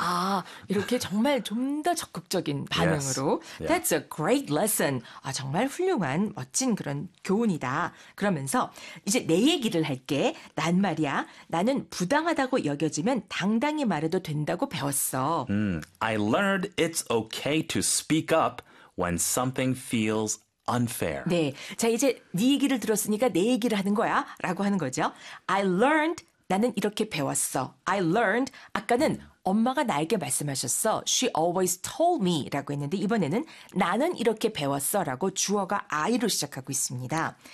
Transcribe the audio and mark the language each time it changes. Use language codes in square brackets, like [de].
[ko] 아, 이렇게 정말 좀 더 적극적인 반응으로. [en] Yes. Yeah. That's a great lesson. [ko] 아, 정말 훌륭한 멋진 그런 교훈이다. 그러면서 이제 내 얘기를 할게. 난 말이야. 나는 부당하다고 여겨지면 당당히 말해도 된다고 배웠어. [en] I learned it's okay to speak up when something feels unfair. [ko] 네. 자, 이제 네 얘기를 들었으니까 내 얘기를 하는 거야 라고 하는 거죠. [en] I learned, [ko] 나는 이렇게 배웠어. I learned, 아까는 엄마가 나에게 말씀하셨어. [en] She always told me [ko] 라고 했는데 이번에는 나는 이렇게 배웠어 라고 주어가 I로 시작하고 있습니다.